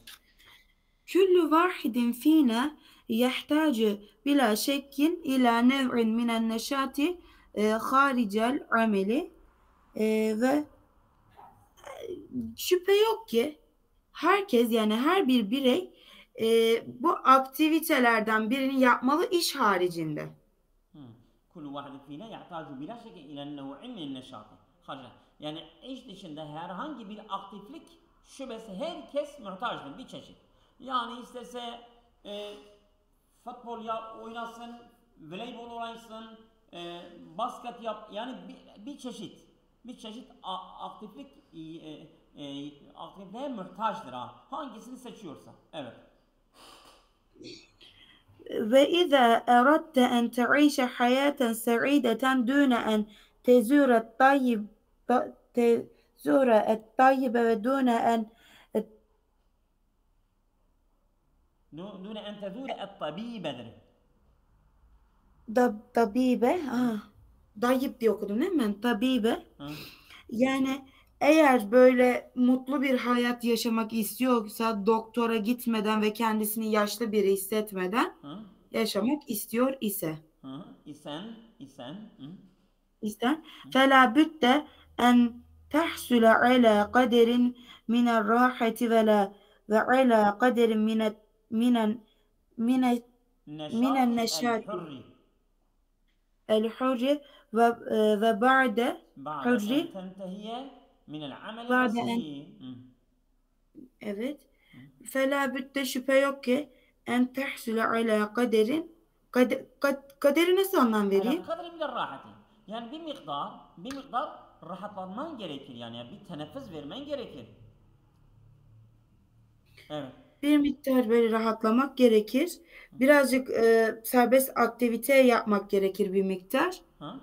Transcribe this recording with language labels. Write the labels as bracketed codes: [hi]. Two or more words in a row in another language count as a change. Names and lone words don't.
[ar] كل واحد فينا يحتاج بلا شك إلى نوع من النشاط خارج العمل. [tr] Ve şüphe yok ki herkes, yani her bir birey bu aktivitelerden birini yapmalı iş haricinde. [ar] كل واحد فينا يحتاج بلا شك إلى نوع من النشاط خارج. [tr] Yani iş dışında herhangi bir aktiflik şubesi herkes muhtaçtır bir çeşit. Yani istese futbol oynasın, voleybol oynasın, basket yap, yani bir çeşit aktiflik aktifliğe muhtaçtır ha. Hangisini seçiyorsa. Evet. [ar] وإذا أردت أن تعيش حياة سعيدة دون أن تزور الطبيب ودون أن دون أن تزور الطبيب. [tr] tabibe, dayıp diye okudum değil mi ben? [ar] Tabibe. Hı? [tr] Yani eğer böyle mutlu bir hayat yaşamak istiyorsa doktora gitmeden ve kendisini yaşlı biri hissetmeden Hı? yaşamak istiyor ise Hı? İsen. Hı? İster. [ar] فَلَا بُدَّ أَنْ تَحْسُلَ عَلَى قَدَرٍ مِنَ الرَّاحَةِ وَعَلَى قَدَرٍ مِنَ نشاطي النَّشَاطِ الحري الْحُرِّ وَبَعْدَ بعد حُرِّ أن تنتهي من العمل بعد en نفسه. Hı? [tr] evet. Hı? [ar] فَلَا بُدَّ [tr] şüphe yok ki [ar] أن تحصل على قدر [tr] nasıl anlam [ar] على [tr] vereyim? [ar] قدر من الراحة. [tr] Yani bir miktar rahatlanman gerekir, yani bir teneffüs vermen gerekir. Evet. Bir miktar böyle rahatlamak gerekir. Birazcık serbest aktivite yapmak gerekir bir miktar. Ha?